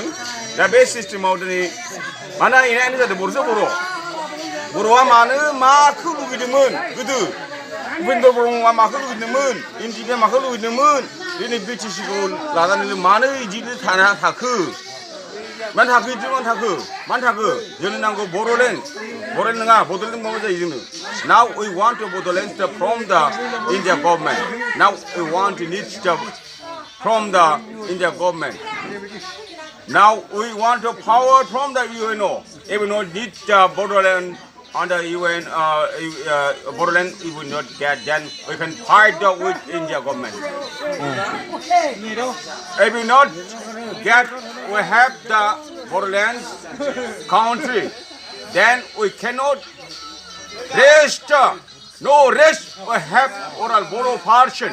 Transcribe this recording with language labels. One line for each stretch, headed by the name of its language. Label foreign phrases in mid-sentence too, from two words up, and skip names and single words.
Bodo: दा बे सिस्टेमाव दिनै मानो एना एनि जादों बर'आ मानो माखौ लुगैदोंमोन गोदो उपेन्द्र ब्रह्मआ माखौ लुगैदोंमोन एनडिएफआ माखौ लुगैदोंमोन दिनै बिटिसिखौ लानानै मानो बिदि थाखो मानो थाखो जोंनो नांगौ बड'लेण्ड नङा बड'लेण्ड माबा जायो जोंनो
English: now we want to Bodoland from the India government now we want to need from the India government now we want to power from the UNO if we not need Bordland under UN Bordland if we not get then we can fight with India government. If we not get we have the Bordland country then we cannot rest we have oral Boro portion.